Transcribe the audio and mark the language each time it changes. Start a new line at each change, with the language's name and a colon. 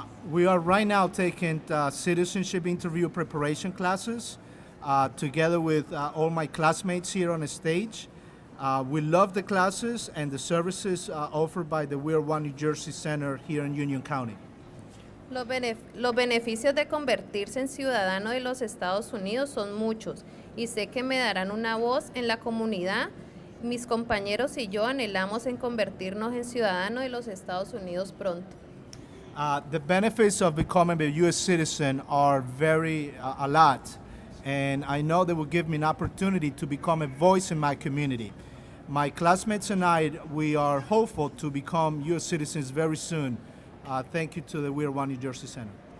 English: We are right now taking citizenship interview preparation classes together with all my classmates here on the stage. We love the classes and the services offered by the We Are One New Jersey Center here in Union County.
Spanish: Los beneficios de convertirse en ciudadano de los Estados Unidos son muchos y sé que me darán una voz en la comunidad. Mis compañeros y yo anhelamos en convertirnos en ciudadanos de los Estados Unidos pronto.
English: The benefits of becoming a U.S. citizen are a lot, and I know they will give me an opportunity to become a voice in my community. My classmates and I, we are hopeful to become U.S. citizens very soon. Thank you to the We Are One New Jersey Center.